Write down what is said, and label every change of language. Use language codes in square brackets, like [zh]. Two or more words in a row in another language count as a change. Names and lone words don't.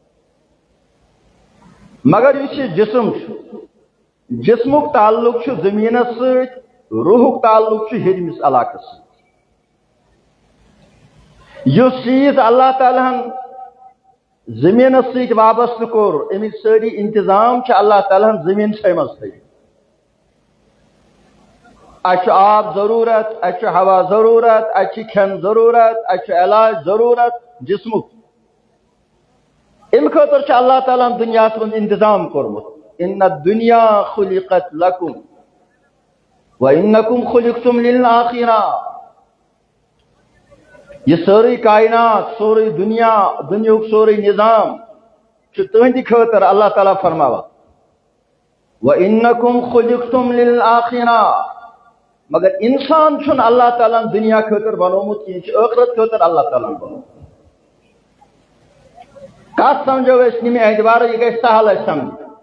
[ks] مگر یُس یہِ جسم چھُ جسمُک تعلق چھُ زٔمیٖنس سۭتۍ روحُک تعلق چھُ ہیٚرمِس علاقس سۭتۍ یُس چیٖز اللہ تعالیٰ ہن زٔمیٖنس سۭتۍ وابستہٕ کوٚر اَمِکۍ سٲری انتظام چھِ اللہ تعالیٰ ہن زٔمیٖنسٕے منٛز تھٲومٕتۍ اَسہِ چھُ آب ضروٗرت اَسہِ چھُ ہوا ضروٗرت اَسہِ چھِ کھٮ۪ن ضروٗرت اَسہِ چھُ علاج ضروٗرت جسمُک اَمہِ خٲطرٕ چھُ اللہ تعالیٰ ہن دُنیاہس منٛز انتظام کوٚرمُت [ar] ان الدنیا خلقت لکم وانکم خلقتم للآخرہ [ks] یہ سٲرٕے کائنات سورُے دنیا دُنیہُک سورُے نظام چھُ تُہنٛدِ خٲطرٕ اللہ تعالیٰ فرماوان [ar] وانکم خلقتم للآخرہ [ks] مگر انسان چھُنہٕ اللہ تعالیٰ ہن دنیا خٲطرٕ بنومُت کینٛہہ یہِ چھُ ٲخرت خٲطرٕ اللہ تعالیٰ ہن بنومُت کتھ سمجھو أسۍ نِمہِ اعتبارٕ یہِ گژھِ سہل اَسہِ سمجھ